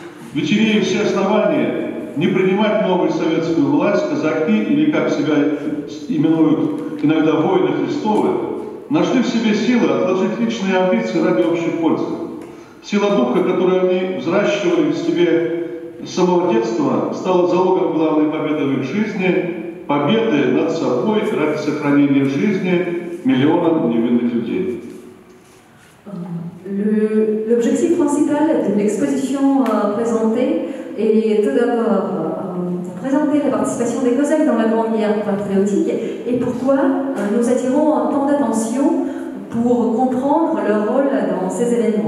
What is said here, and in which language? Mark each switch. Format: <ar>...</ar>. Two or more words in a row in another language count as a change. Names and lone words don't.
<ru>Ведь имея все основания не принимать новую советскую власть, казаки, или как себя именуют иногда воины Христовы, нашли в себе силы отложить личные амбиции ради общей пользы. Сила духа, которую они взращивали в себе с самого детства, стала залогом главной победы в их жизни, победы над собой ради сохранения жизни миллионам невинных людей.</ru> <fr>L'objectif principal de l'exposition présentée est tout d'abord présenter la participation des Cosaques dans la Grande Guerre patriotique et pourquoi nous attirons tant d'attention pour comprendre leur rôle dans ces événements.</fr>